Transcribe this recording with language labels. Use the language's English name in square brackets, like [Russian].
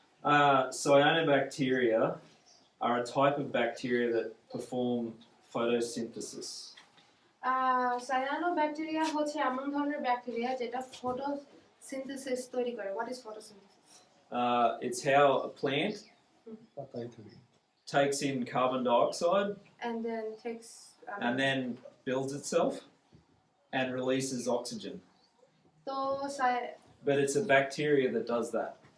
[English] Cyanobacteria are a type of bacteria that perform photosynthesis. [Bangla] Cyano bacteria হচ্ছে এমন ধরনের bacteria যেটা ফটোসিনথেসিস তৈরি করে [English] what is photosynthesis It's how a plant [Bangla] পাতায় থাকে [English] takes in carbon dioxide and then takes and then builds itself and releases oxygen. [Bangla] তো [English] But it's a bacteria that does that.